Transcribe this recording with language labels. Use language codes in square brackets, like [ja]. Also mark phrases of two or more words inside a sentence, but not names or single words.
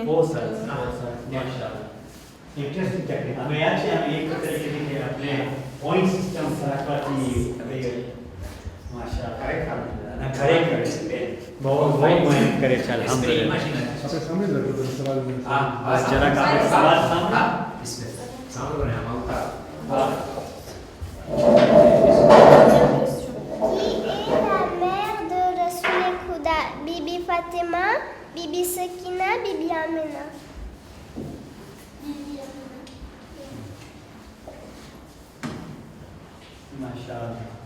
[gu] બહુ સરસ માશાલ્લાહ [en] interesting technique [gu] અમે યાદ છે અમે એક તરીકે કે આપણે [en] point system [gu] રાખવાથી માશાલ્લાહ ખરેખર અને ખરેખર બહુ મહેનત કરે છે અલ્હમ્દુલિલ્લાહ આપણે સામે જ લખો સવાલ હા જરાક આપણે સવાલ સાંભળો સાંભળો ને આમાં ઉતાર [fr] Qui est la mère de Rasoul Khuda? Bibi Fatima, Bibi Sakina, Bibi Amina. [gu] માશાલ્લાહ